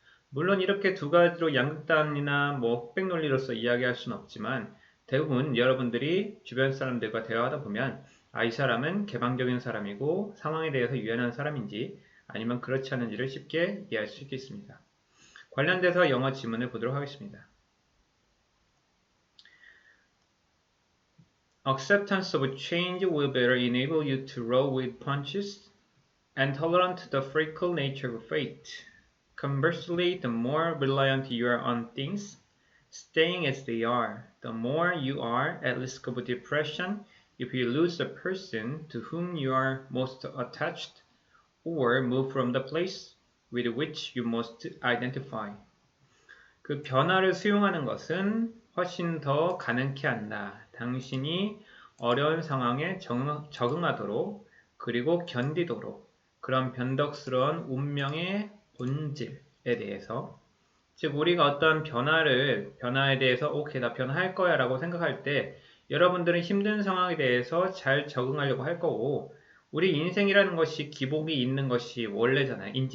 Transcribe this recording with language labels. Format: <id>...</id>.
<ko>물론 이렇게 두 가지로 양극단이나 흑백 논리로서 이야기할 수는 없지만 대부분 여러분들이 주변 사람들과 대화하다 보면 이 사람은 개방적인 사람이고 상황에 대해서 유연한 사람인지 아니면 그렇지 않은지를 쉽게 이해할 수 있겠습니다. 관련돼서 영어 지문을 보도록 하겠습니다.</ko> <en>Acceptance of change will better enable you to roll with punches and tolerant to the fickle nature of fate. Conversely, the more reliant you are on things, staying as they are, the more you are at risk of depression if you lose the person to whom you are most attached or move from the place with which you most identify.</en> <ko>그 변화를 수용하는 것은 훨씬 더 가능케 한다. 당신이 어려운 상황에 적응하도록 그리고 견디도록 그런 변덕스러운 운명의 본질에 대해서, 즉 우리가 어떤 변화에 대해서 오케이 나 변화할 거야 라고 생각할 때 여러분들은 힘든 상황에 대해서 잘 적응하려고 할 거고, 우리 인생이라는 것이 기복이 있는 것이 원래잖아요.</ko>